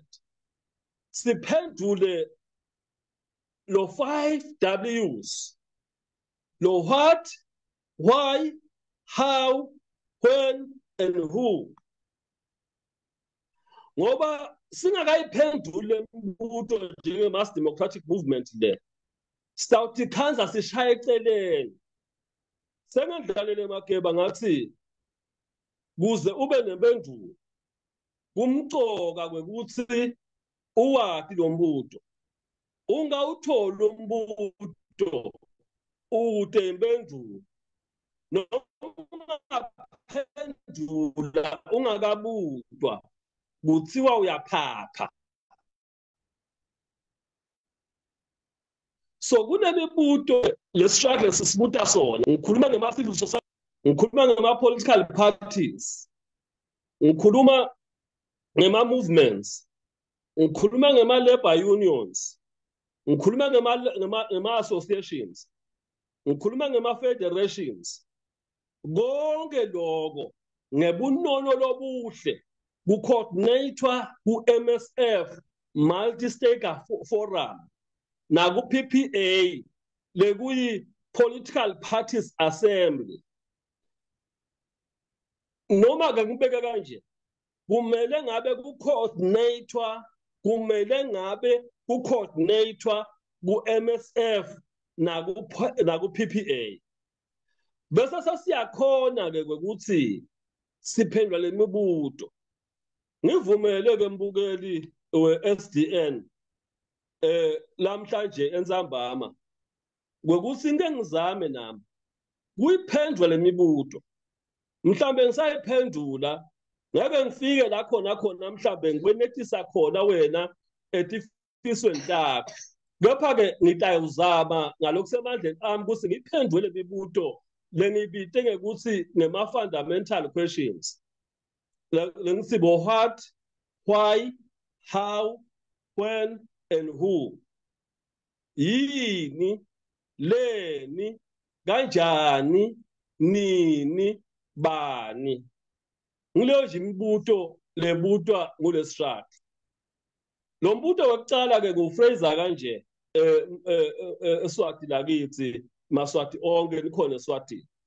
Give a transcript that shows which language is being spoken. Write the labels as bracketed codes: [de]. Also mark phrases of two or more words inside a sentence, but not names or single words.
[ss] Siphendule lo 5 W's. [en] Lo what, why, how, when, and who. [ss] Ngoba singakayiphendule imibuto njenge [en] mass democratic movement [ss] le. Sitawuthi khanza sishaye eceleni. Sengandlalele Mageba ngathi kuze ube nempendulo kumcoka kwekuthi uwati lo mbuto. Ungawutholi umbuto ude impendulo. Noma ungaphendula ungakabuzwa kuthiwa uyaphapha. So kunemibuto le-struggle sisibuta sona. Ngikhuluma ngema-civil society, ngikhuluma ngema- [en] political parties, [ss] ngikhuluma ngema-movements, ngikhuluma ngema- [en] labor unions, [ss] ngikhuluma ngema-associations, ngikhuluma ngema-federations. Konke lokho ngebunono lobuhle ku-coordinator ku-MSF [en] multi-stakeholder forum [ss] naku-PPA lekuyi- [en] political parties assembly. [ss] Noma ke ngibeke kanje, kumele ngabe ku-coordinator, kumele ngabe ku-coordinator ku-MSF naku-PPA. Bese sesiyakhona ke ukuthi siphendula le mibuto. Ngivumele ke mbukeli we-SDN lamhlanje entsambama kwekuthi into engizame nami kuyiphendula le mibuto. Mhlambe ngisayiphendula ngeke ngifike la khona mhlambe ngikwenetisa khona wena etifisweni takho. Kepha ke ngitayuzama ngalokusemandleni ami ukuthi ngiphendule imibuto lengibite ngekuthi ngema- [en] fundamental questions. Lengithi bo what, why, how, when, and who. [ss] Yini, leni, kanjani, nini, bani. Ngileyo nje imibuto lebutwa ngule struggle. Lo mbuto wokucala ke ngufraser kanje eSwati lakithi Maswati onke likhona eSwati.